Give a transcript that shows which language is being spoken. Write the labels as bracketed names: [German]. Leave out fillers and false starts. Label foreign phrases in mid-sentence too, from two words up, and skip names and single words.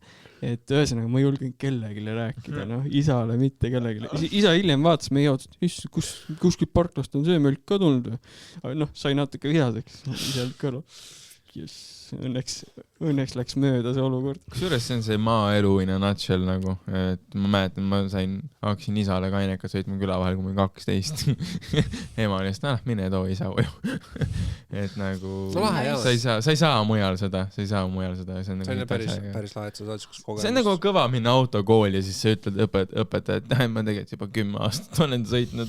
[Estonian] Et ühesõnaga, ma julgen kellegile rääkida, isale mitte kellegile. Isa hiljem vaatas meie autot, kuskil parklast on see mölk ka tulnud. Sai natuke vihaseks. Isalt kõrval. Õnneks läks mööda see olukord. Kusjuures see on see maaelu [English] in a nutshell [Estonian] nagu, et ma mäletan, ma hakkasin isale kainekat sõitma küla vahel, kui ma 12. Ema oli, mine too isa koju. Et nagu, sa ei saa mujal seda. See on päris lahe, et sa saad sükust kogemust. See on nagu kõva minna autokooli ja siis sa ütled õpetaja, et ma tegelikult juba 10 aastat olen sõitnud.